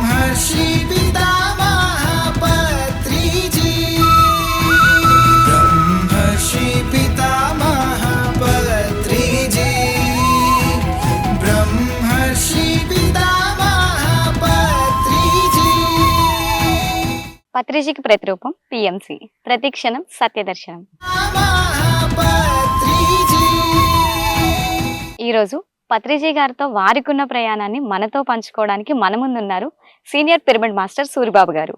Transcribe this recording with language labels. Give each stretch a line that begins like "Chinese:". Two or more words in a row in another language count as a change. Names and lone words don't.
Telugu: ब्रह्मर्षि पितामह पत्रिजी ब्रह्मर्षि पितामह पत्रिजी ब्रह्मर्षि पितामह पत्रिजी పత్రిజీకి ప్రతిరూపం పిఎంసి, ప్రతిక్షణం సత్యదర్శనం. ఈరోజు పత్రిజీ గారితో వారికున్న ప్రయాణాన్ని మనతో పంచుకోవడానికి మన ముందున్నారు సీనియర్ పిరమిడ్ మాస్టర్ సూరిబాబు గారు.